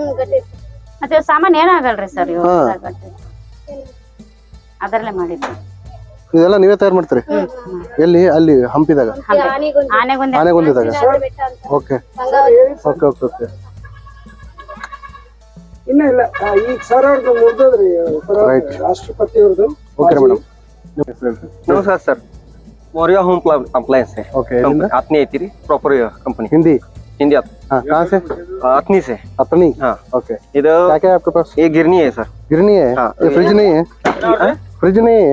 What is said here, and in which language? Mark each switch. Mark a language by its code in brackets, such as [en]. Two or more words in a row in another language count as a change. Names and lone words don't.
[kn] ಮತ್ತೆ ಸಾಮಾನ್ ಏನಾಗಲ್ರಿ ಸರ್, ಇವು ಅದರಲ್ಲೇ ಮಾಡಿದ್ದು. ಇದೆಲ್ಲ ನೀವೇ ತಯಾರು ಮಾಡ್ತೀರಿ ಎಲ್ಲಿ ಅಲ್ಲಿ ಹಂಪಿದಾಗ ಆನೆಗೊಂದಿ [en] ಆನೆಗೊಂದಿದಾಗ okay okay okay okay right okay madam [hi] नमस्कार सर मौर्य होम अप्लायंस है ओके आतनी है तेरी प्रॉपर कंपनी हिंदी हिंदी हाँ कहाँ से आतनी से अपनी हाँ ओके इधर क्या क्या है आपके पास ये गिरनी है सर गिरनी है हाँ, ये फ्रिज नहीं है फ्रिज नहीं है